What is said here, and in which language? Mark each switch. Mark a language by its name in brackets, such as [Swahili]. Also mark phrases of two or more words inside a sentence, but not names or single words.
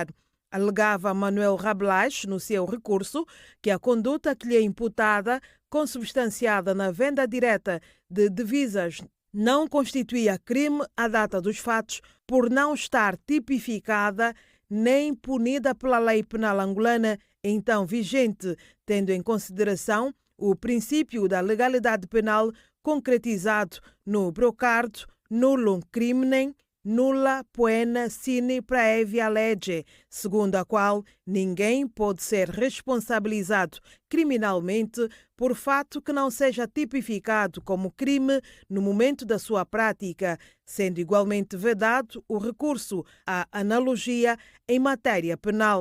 [Portuguese] Alegava Manuel Rabelais, no seu recurso, que a conduta que lhe é imputada, consubstanciada na venda direta de divisas, não constituía crime à data dos fatos por não estar tipificada nem punida pela lei penal angolana então vigente, tendo em consideração o princípio da legalidade penal concretizado no brocardo [Latin] nullum criminem, nulla poena sine praevia lege, [Portuguese] segundo a qual ninguém pode ser responsabilizado criminalmente por fato que não seja tipificado como crime no momento da sua prática, sendo igualmente vedado o recurso à analogia em matéria penal.